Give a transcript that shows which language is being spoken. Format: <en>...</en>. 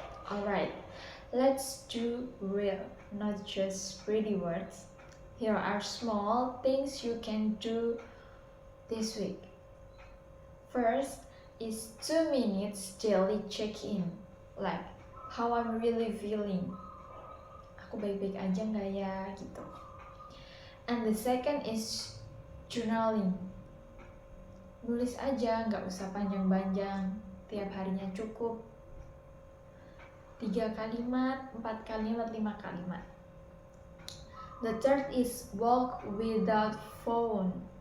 <en>Alright, let's do real, not just pretty words. Here are small things you can do this week. First is 2 minutes daily check-in, like how I'm really feeling.</en> <id>Aku baik-baik aja nggak ya, gitu.</id> <en>And the second is journaling. Nulis aja, nggak usah panjang-panjang.</en> <id>Tiap harinya cukup 3 kalimat, 4 kalimat, 5 kalimat.</id> <en>The third is walk without phone.</en>